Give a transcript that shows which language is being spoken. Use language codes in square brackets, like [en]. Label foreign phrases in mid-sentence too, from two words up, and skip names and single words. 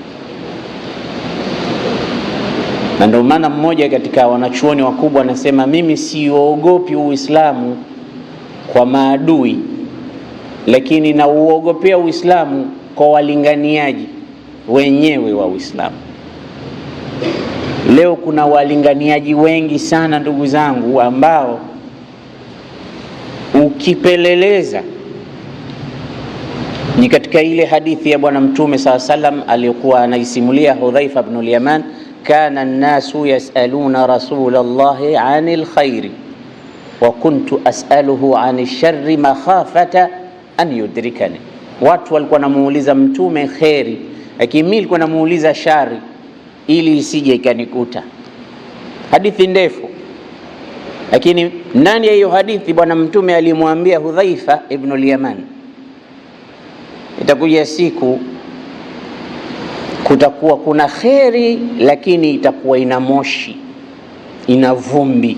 [sw] Na ndio maana mmoja katika wanachuoni wakubwa anasema, mimi siogopi Uislamu kwa maadui, lakini na uogopea Uislamu kwa walinganiaji wenyewe wa Uislamu. Leo kuna walinganiaji wengi sana ndugu zangu, ambao ukipeleleza ni katika ile hadithi ya Bwana Mtume SAW aliyokuwa anaisimulia Hudhaifa ibn al-Yaman, [ar] كان الناس يسألون رسول الله عن الخير وكنت أسأله عن الشر مخافة أن يدركني. [sw] Watu walikuwa namuuliza Mtume khairi, lakini mimi nilikuwa namuuliza shari ili isije ikanikuta. Hadithi ndefu, lakini ndani ya hiyo hadithi Bwana Mtume alimwambia Hudhaifa ibn al-Yaman, itakuja siku kutakuwa kuna kheri, lakini itakuwa ina moshi, ina vumbi.